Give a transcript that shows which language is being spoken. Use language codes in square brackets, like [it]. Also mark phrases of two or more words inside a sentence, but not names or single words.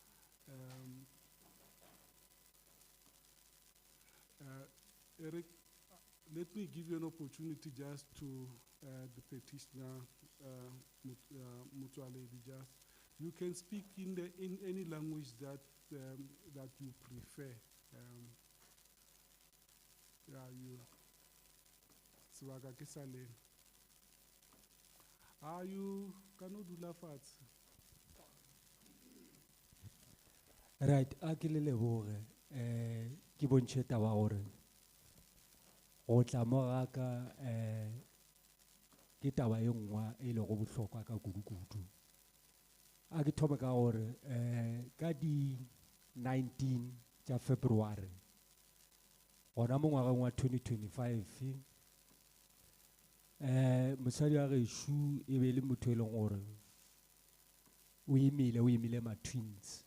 [en] Eric, let me give you an opportunity just to the petitioner, Motsoaledi, just you can speak in any language that that you prefer. Yeah, you. [nso] Sebaka ke sa lena. Are you cannot do fatshe? [en] Right, [nso] a ke le leboge ke bontšhe taba gore go tla mo ga ka ke taba e nngwe e le go bohlokwa ka kudu-kudu. A ke thome ka gore ka di 19 tša February gona mo ngwageng wa 2025 mosadi wa gešo e be le motho e leng gore o imile ma-twins.